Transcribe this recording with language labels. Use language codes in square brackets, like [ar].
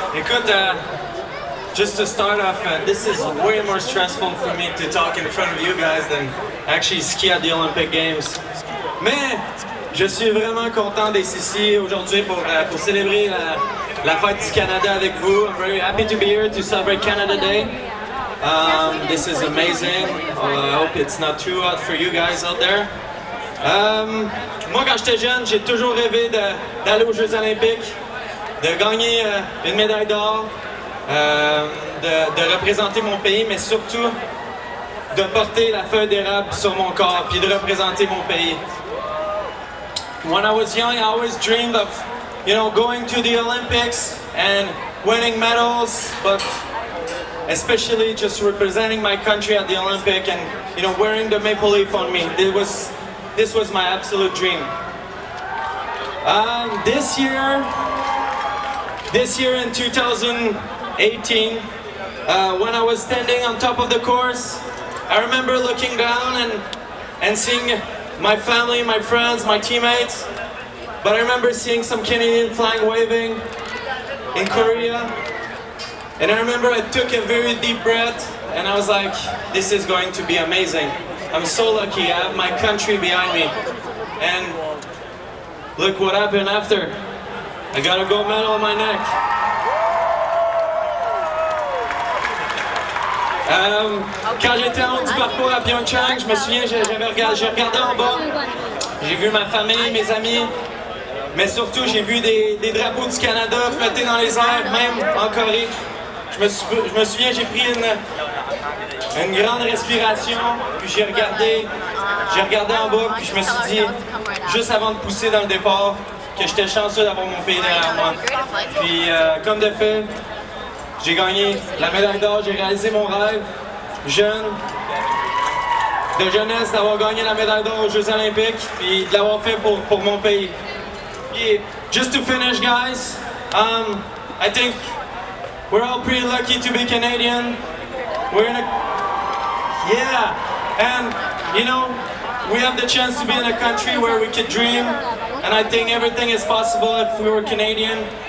[en] Écoute, just to start off, this is way more stressful for me to talk in front of you guys than actually ski at the Olympic Games. [fr] Mais je suis vraiment content d'être ici aujourd'hui pour célébrer la fête du Canada avec vous. [en] I'm very happy to be here to celebrate Canada Day. This is amazing. I hope it's not too hot for you guys out there. [fr] Moi, quand j'étais jeune, j'ai toujours rêvé d'aller aux Jeux Olympiques, de gagner une médaille d'or, de représenter mon pays, mais surtout de porter la feuille d'érable sur mon corps puis de représenter mon pays. [en] When I was young, I always dreamed of, going to the Olympics and winning medals, but especially just representing my country at the Olympic and, wearing the maple leaf on me. This was my absolute dream. This year in 2018, when I was standing on top of the course, I remember looking down and seeing my family, my friends, my teammates, but I remember seeing some Canadian flag waving in Korea, and I remember I took a very deep breath, and I was like, this is going to be amazing. I'm so lucky, I have my country behind me, and look what happened after. I got a gold medal on my neck. [fr] Quand j'étais en haut du parcours à Pyeongchang, je me souviens, j'ai regardé en bas, j'ai vu ma famille, mes amis, mais surtout j'ai vu des drapeaux du Canada flotter dans les airs, même en Corée. Je me souviens, j'ai pris une grande respiration, puis j'ai regardé en bas, puis je me suis dit, juste avant de pousser dans le départ, que j'étais chanceux d'avoir mon pays derrière moi. Puis comme de fait, j'ai gagné la médaille d'or, j'ai réalisé mon rêve jeune, de jeunesse, d'avoir gagné la médaille d'or aux Jeux Olympiques, puis de l'avoir fait pour mon pays. [en] Puis, just to finish, guys, I think we're all pretty lucky to be Canadian. And we have the chance to be in a country where we could dream, and I think everything is possible if we were Canadian.